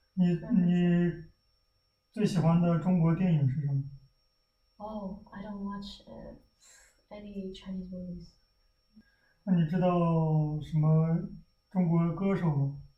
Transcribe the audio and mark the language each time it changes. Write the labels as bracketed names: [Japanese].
[Chinese] 你最喜欢的中国电影是什么？ [English] Oh, I don't watch any Chinese movies. [Chinese] 那你知道什么中国歌手吗？